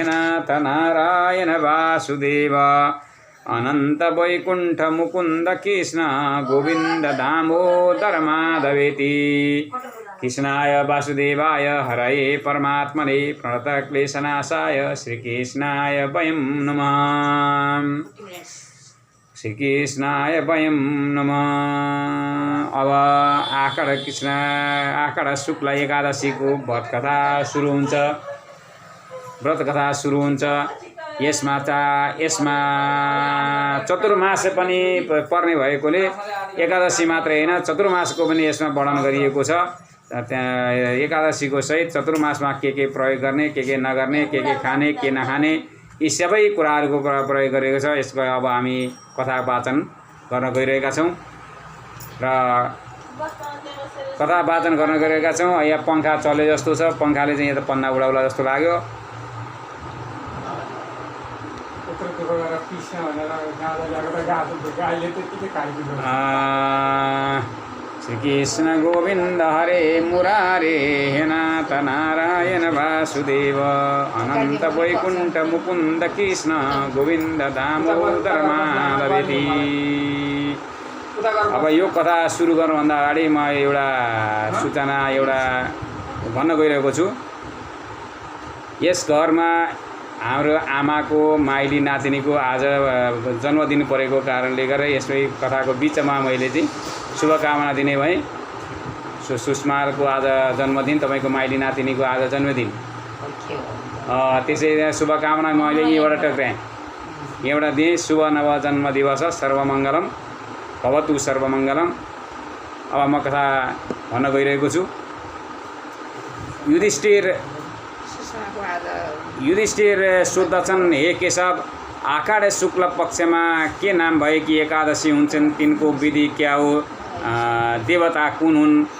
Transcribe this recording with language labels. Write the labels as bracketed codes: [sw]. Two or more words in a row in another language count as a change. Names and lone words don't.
[sa] नाथ नारायण वासुदेव अनंत वैकुंठ मुकुंद कृष्ण गोविंद दामोदर माधवेति कृष्णाय वासुदेवाय हरये परमात्मने प्रणतक्लेशनाशाय श्रीकृष्णाय वयं नमः श्रीकृष्णाय वयं नमः। [ne] अब आषाढ शुक्ल एकादशीको व्रतकथा सुरु हुन्छ। यसमा चतुर्मास पनि पर्ने भएकोले एकादशी मात्रै हैन चतुर्मासको पनि यसमा वर्णन गरिएको छ। त्यहाँ एकादशीको सहित चतुर्मासमा के प्रयोग गर्ने, के नगर्ने, के खाने, के नखाने, यी सबै कुराहरूको प्रयोग गरेको छ। यसको अब हामी कथा वाचन गर्न गइरहेका छौँ र कथा वाचन गर्न गइरहेका छौँ। यहाँ पंखा चले जस्तो छ, पंखाले चाहिँ यहाँ त पन्ना उडाउला जस्तो लाग्यो। [sa] श्रीकृष्ण गोविंद हरे मुरारे हे नाथ नारायण वासुदेव अनंत वैकुंठ मुकुंद कृष्ण गोविंद दामोदर माधवेति। [ne] अब यो कथा सुरु गर्नुभन्दा अगाडि म एउटा सूचना एउटा भन्न गइरहेको छु। यस घरमा हाम्रो आमाको माइली नातिनीको आज जन्मदिन परेको कारणले गर्दा यसै कथाको बिचमा मैले चाहिँ शुभकामना दिने भएँ। सुषमाको आज जन्मदिन, तपाईँको माइली नातिनीको आज जन्मदिन, त्यसै शुभकामना मैले यहीँबाट टक्राएँ, यहाँबाट दिएँ। [sa] शुभ नव जन्म दिवस सर्वमङ्गलम भवतु सर्वमङ्गलम। [ne] अब म कथा भन्न गइरहेको छु। युधिष्ठिर सोद्धछन्, हे केशव, आषाढ शुक्ल पक्षमा के नाम भएकी एकादशी हुन्छन्, तिनको विधि क्या हो, देवता कुन हुन्?